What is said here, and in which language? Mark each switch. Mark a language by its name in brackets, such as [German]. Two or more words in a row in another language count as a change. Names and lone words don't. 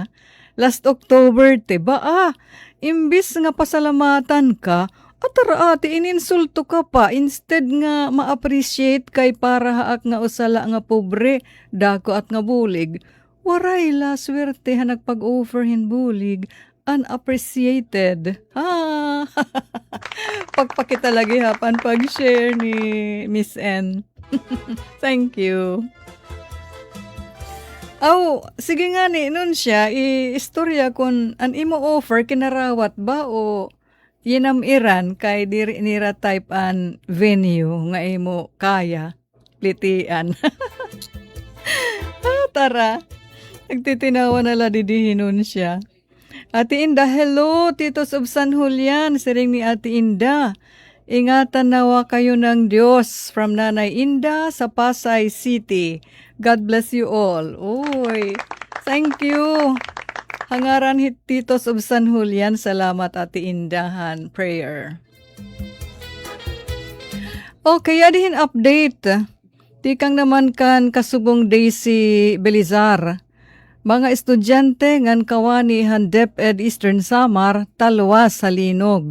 [Waray] Last October, ba imbis nga pasalamatan ka, atara ati ininsulto ka pa, instead nga ma-appreciate kay para haak nga usala nga pobre, dako at nga bulig. Waray la, swerte ha nagpag-offer hin bulig, unappreciated. Pagpakita lagi hapan pag-share ni Miss N. Thank you. Sige nga ni, nun siya, istorya kung an imo offer, kinarawat ba o yinamiran kay diri nira type an venue nga imo kaya, litian. Tara, nagtitinawa na la didihin nun siya. Ate Inda, hello, Tito Sub San Julian, siring ni Ate Inda. [Filipino] Ingatan nawa kayo ng Diyos from Nanay Inda sa Pasay City. [English] God bless you all. Uy, thank you. [Waray] Hangaran hit Tito Sub San Julian. Salamat Ate Indahan. Prayer. Okay, adihin update. Tikang naman kan kasubong Daisy Belizar. Mga estudyante ngan kawani han DepEd Eastern Samar talwas sa linog.